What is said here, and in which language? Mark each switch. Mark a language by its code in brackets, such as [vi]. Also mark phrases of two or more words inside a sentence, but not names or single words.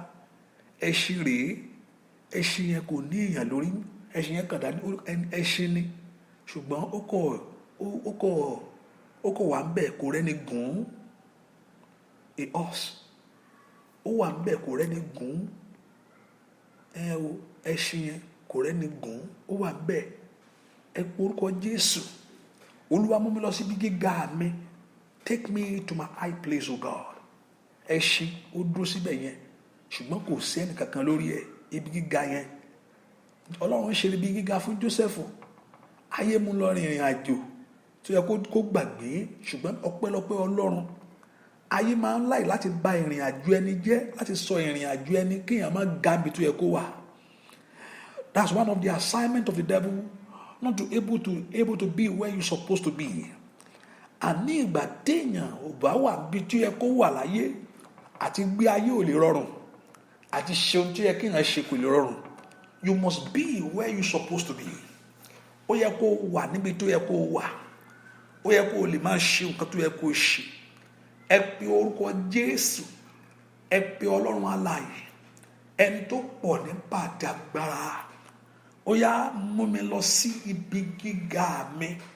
[yo] Ẹṣin rèé, ẹṣin yẹn kò ní èèyàn lórí, ẹṣin yẹn kàn dá ní ẹṣin ni, ṣùgbọ́n ó kọ̀ wà ń bẹ̀ kò rẹ́ni gùn. [en] A horse, [yo] ó wà ń bẹ̀ kò rẹ́ni gùn. Ẹṣin yẹn kò rẹ́ni gùn, ó wà ń bẹ̀. Ẹ pé orúkọ Jésù. Olúwa mú mi lọ síbi gíga mi. [en] Take me to my high place, O God. [yo] Ẹṣin ó dúró síbẹ̀ yẹn, ṣùgbọ́n kò sí ẹnì kankan lórí ẹ̀. Ibi gíga yẹn, Ọlọ́run ṣe ibi gíga fún Jósẹ́fù. Ayé mú lọ rìnrìn àjò tó yẹ kó gbàgbé, ṣùgbọ́n ọpẹ́lọpẹ́ Ọlọ́run. Ayé máa ń láì láti bà ìrìn àjò ẹni jẹ́, láti sọ ìrìn àjò ẹni kéèyàn má ga ibi tó yẹ kó wà. [en] That's one of the assignment of the devil, not to able to be where you supposed to be. [yo] Àní ìgbà téèyàn ò bá wà bí tó yẹ kó wà láyé, àti gbé ayé ò lè rọrùn, àti ṣe ohun tó yẹ kéèyàn ṣe kò lè rọrùn. [en] You must be where you supposed to be. [yo] Ó yẹ kó wà níbi tó yẹ kó wà. Ó yẹ kó lè máa ṣe nǹkan tó yẹ kó ṣe. Ẹ pe orúkọ Jésù. Ẹ pe Ọlọ́run alààyè, ẹni tó pọ̀ nípa àti agbára. Ó yá mú mi lọ sí ibi gíga mi.